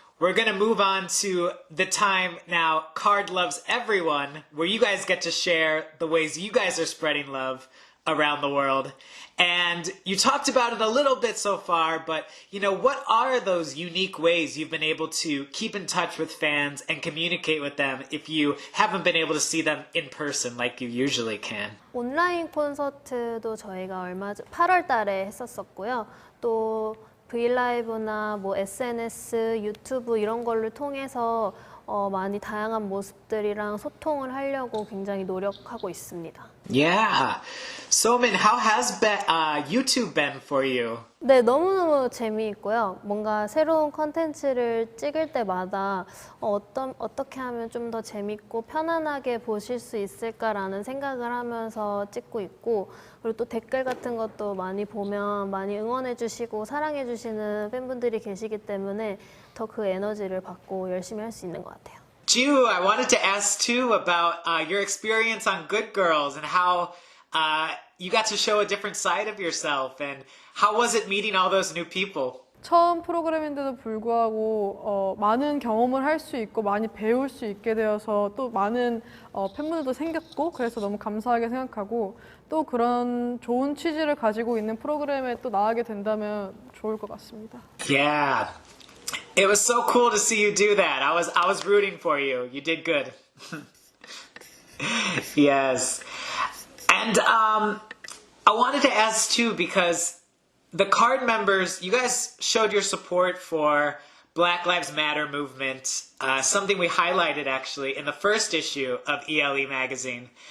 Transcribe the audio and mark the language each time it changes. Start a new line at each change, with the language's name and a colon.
English: We're going to move on to the time now Card Loves Everyone, where you guys get to share the ways you guys are spreading love around the world. And you talked about it a little bit so far, but what are those unique ways you've been able to keep in touch with fans and communicate with them if you haven't been able to see them in person like you usually can?
Korean: 온라인 콘서트도 저희가 8월 달에 했었었고요. 또 브이라이브나 뭐 SNS, 유튜브 이런 걸를 통해서 많이 다양한 모습들이랑 소통을 하려고 굉장히 노력하고 있습니다.
English: Yeah. Somin, how has YouTube been for you?
Korean: 네, 너무너무 재미있고요. 뭔가 새로운 컨텐츠를 찍을 때마다 어떻게 하면 좀 더 재밌고 편안하게 보실 수 있을까라는 생각을 하면서 찍고 있고, 그리고 또 댓글 같은 것도 많이 보면 많이 응원해 주시고 사랑해 주시는 팬분들이 계시기 때문에 더 그 에너지를 받고 열심히 할 수 있는 것 같아요.
English: Ju, I wanted to ask too about your experience on Good Girls and how you got to show a different side of yourself, and how was it meeting all those new people?
Korean: 처음 프로그램인데도 불구하고 많은 경험을 할 수 있고 많이 배울 수 있게 되어서 또 많은 팬분들도 생겼고, 그래서 너무 감사하게 생각하고, 또 그런 좋은 취지를 가지고 있는 프로그램에 또 나가게 된다면 좋을 것 같습니다.
English: Yeah. It was so cool to see you do that. I was rooting for you. You did good. Yes. And I wanted to ask too, because the Card members, you guys showed your support for Black Lives Matter movement, something we highlighted actually in the first issue of e.l.e. magazine.